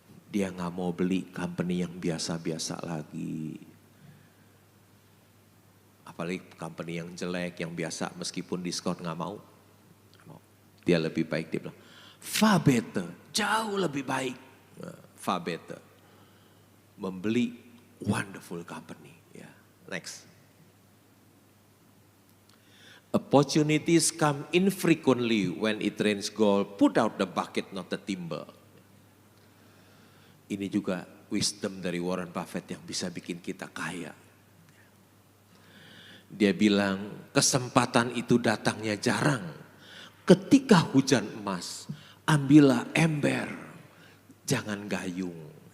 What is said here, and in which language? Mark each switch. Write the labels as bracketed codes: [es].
[id] Dia nggak mau beli company yang biasa-biasa lagi. Apalagi company yang jelek, yang biasa meskipun diskon nggak mau. Dia lebih baik, dia bilang, [en] far better, [id] jauh lebih baik, far better. Membeli [en] wonderful company. [id] Ya. Next. [en] Opportunities come infrequently when it rains gold, put out the bucket not the timber. [id] Ini juga wisdom dari Warren Buffett yang bisa bikin kita kaya. Dia bilang kesempatan itu datangnya jarang. Ketika hujan emas, ambillah ember, jangan gayung.